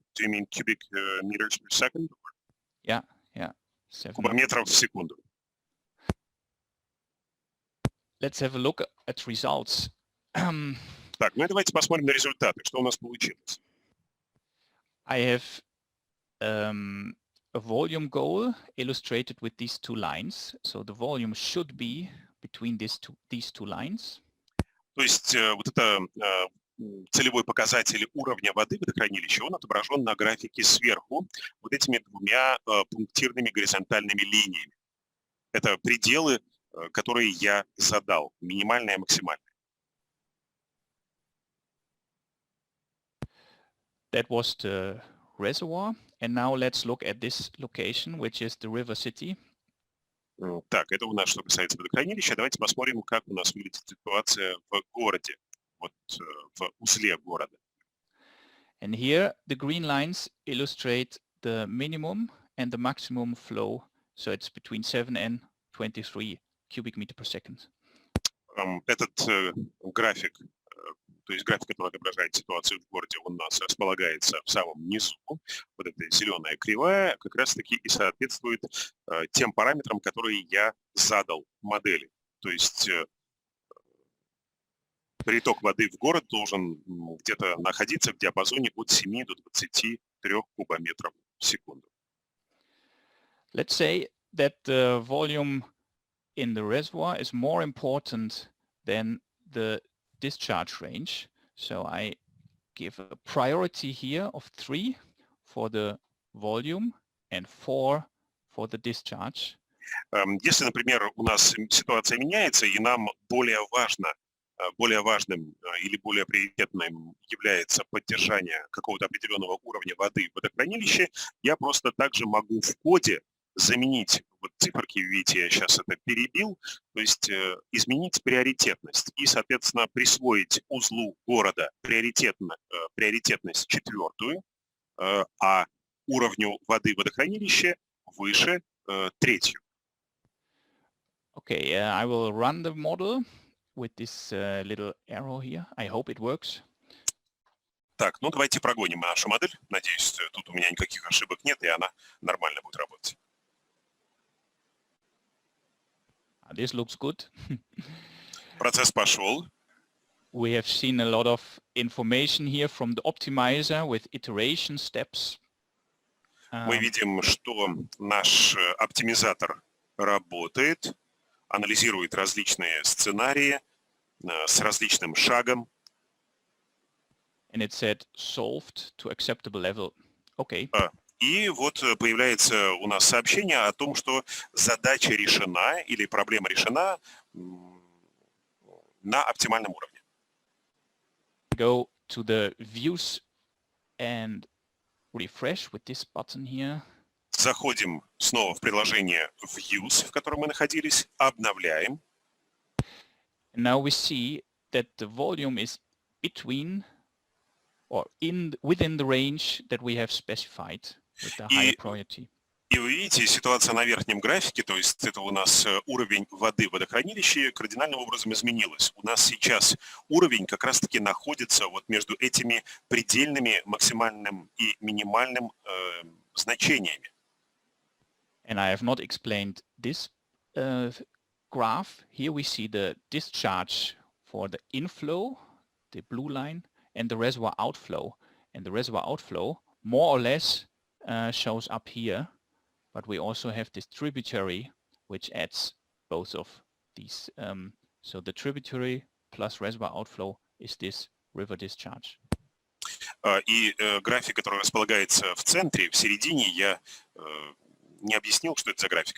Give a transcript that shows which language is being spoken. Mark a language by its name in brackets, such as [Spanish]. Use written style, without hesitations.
[English] Do you mean cubic meters per second? Yeah, 7. [Russian] Кубометров в секунду. [English] Let's have a look at results. [Russian] Так, ну и давайте посмотрим на результаты, что у нас получилось. [English] I have a volume goal illustrated with these two lines. So the volume should be between these two lines. [Russian] То есть вот это целевой показатель уровня воды водохранилища, он отображен на графике сверху вот этими двумя пунктирными горизонтальными линиями. Это пределы, которые я задал, минимальное и максимальное. [English] That was the reservoir. And now let's look at this location, which is the River City. [Russian] Так, это у нас что касается водохранилища. Давайте посмотрим, как у нас выглядит ситуация в городе, вот в узле города. [English] And here the green lines illustrate the minimum and the maximum flow. So it's between 7 and 23 cubic meter per second. [Russian] Этот график, то есть график, который отображает ситуацию в городе, он у нас располагается в самом низу. Вот эта зеленая кривая как раз-таки и соответствует тем параметрам, которые я задал модели. То есть приток воды в город должен где-то находиться в диапазоне от 7 до 23 кубометров в секунду. [English] Let's say that the volume in the reservoir is more important than the discharge range. So I give a priority here of 3 for the volume and 4 for the discharge. [Russian] Если, например, у нас ситуация меняется, и нам более важным или более приоритетным является поддержание какого-то определенного уровня воды в водохранилище, я просто также могу в коде заменить, вот циферки, видите, я сейчас это перебил, то есть изменить приоритетность и, соответственно, присвоить узлу города приоритетность 4, а уровню воды в водохранилище выше 3. [English] Okay, I will run the model with this little arrow here. I hope it works. [Russian] Так, ну давайте прогоним нашу модель. Надеюсь, тут у меня никаких ошибок нет, и она нормально будет работать. [English] This looks good. [Russian] Процесс пошел. [English] We have seen a lot of information here from the optimizer with iteration steps. [Russian] Мы видим, что наш оптимизатор работает. анализирует различные сценарии с различным шагом. [English] And it said solved to acceptable level. Okay. [Russian] И вот появляется у нас сообщение о том, что задача решена или проблема решена на оптимальном уровне. [English] Go to the views and refresh with this button here. [Russian] Заходим снова в приложение Views, в котором мы находились, обновляем. [English] And now we see that the volume is between or within the range that we have specified with the higher priority. [Russian] И вы видите, ситуация на верхнем графике, то есть это у нас уровень воды в водохранилище, кардинальным образом изменилась. У нас сейчас уровень как раз-таки находится вот между этими предельными, максимальным и минимальным значениями. [English] And I have not explained this graph. Here we see the discharge for the inflow, the blue line, and the reservoir outflow. And the reservoir outflow more or less shows up here, but we also have this tributary which adds both of these. So the tributary plus reservoir outflow is this river discharge. [Russian] И график, который располагается в центре, в середине, я не объяснил, что это за график.